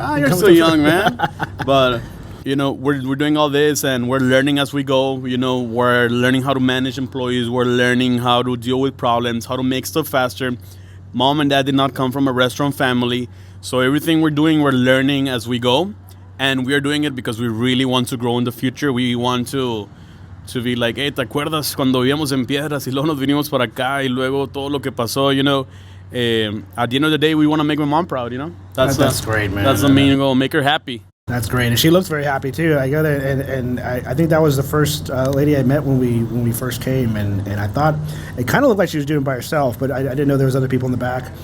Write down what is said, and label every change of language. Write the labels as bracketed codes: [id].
[en] Ah, you're still young, man. But you know, we're doing all this, and we're learning as we go. You know, we're learning how to manage employees. We're learning how to deal with problems, how to make stuff faster. Mom and Dad did not come from a restaurant family, so everything we're doing, we're learning as we go, and we are doing it because we really want to grow in the future. We want to be like, hey, [es] ¿te acuerdas cuando vivíamos en Piedras y luego nos vinimos para acá y luego todo lo que pasó, [en] you know? At the end of the day, we want to make my mom proud, you know? That's great, man. That's the main goal, make her happy. That's great, and she looks very happy too. I go there, and I think that was the first lady I met when we first came, and I thought it kind of looked like she was doing it by herself, but I didn't know there was other people in the back.